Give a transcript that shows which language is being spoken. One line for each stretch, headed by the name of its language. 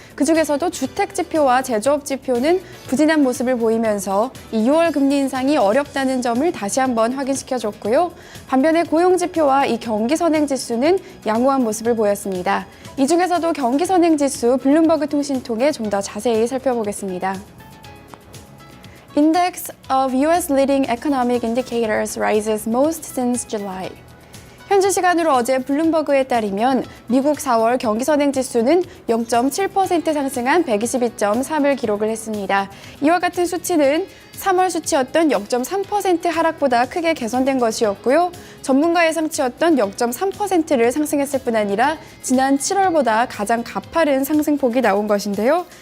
Korean: 그중에서도 주택 지표와 제조업 지표는 부진한 모습을 보이면서 이 6월 금리 인상이 어렵다는 점을 다시 한번 확인시켜줬고요. 반면에 고용 지표와 이 경기 선행 지수는 양호한 모습을 보였습니다. 이 중에서도 경기 선행 지수 블룸버그 통신 통해 좀 더 자세히 살펴보겠습니다.
English: Index of U.S. leading economic indicators rises most since July.
Korean: 현지 시간으로 어제 블룸버그에 따르면 미국 4월 경기선행지수는 0.7% 상승한 122.3을 기록을 했습니다. 이와 같은 수치는 3월 수치였던 0.3% 하락보다 크게 개선된 것이었고요. 전문가 예상치였던 0.3%를 상승했을 뿐 아니라 지난 7월보다 가장 가파른 상승폭이 나온 것인데요.